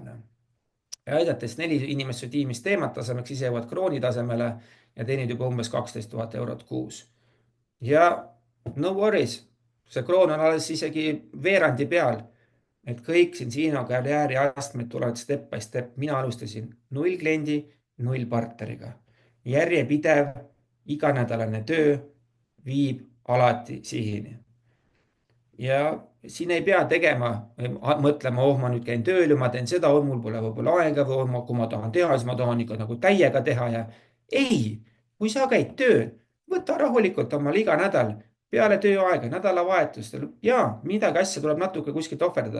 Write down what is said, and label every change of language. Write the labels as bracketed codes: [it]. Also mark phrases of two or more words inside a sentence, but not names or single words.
[et] Ja aidates 4 inimest su tiimist Teemant tasemeks, ise jõuad krooni tasemele ja teenid juba umbes 12 000 eurot kuus. Ja [en] no worries, [et] see kroon on alles isegi veerandi peal. Et kõik Zinzino karjääri astmed tulevad [en] step by step. [et] Mina alustasin 0 kliendi, 0 partneriga. Järjepidev, iganädalane töö viib alati sihini. Ja siin ei pea tegema, mõtlema, ma nüüd käin tööl ja ma teen seda, mul pole võib-olla aega või kui ma tahan teha, siis ma tahan ikka nagu täiega teha ja ei, kui sa käid tööl, võta rahulikult omal iga nädal peale tööaega, nädalavahetustel ja midagi asja tuleb natuke kuskilt ohverdada.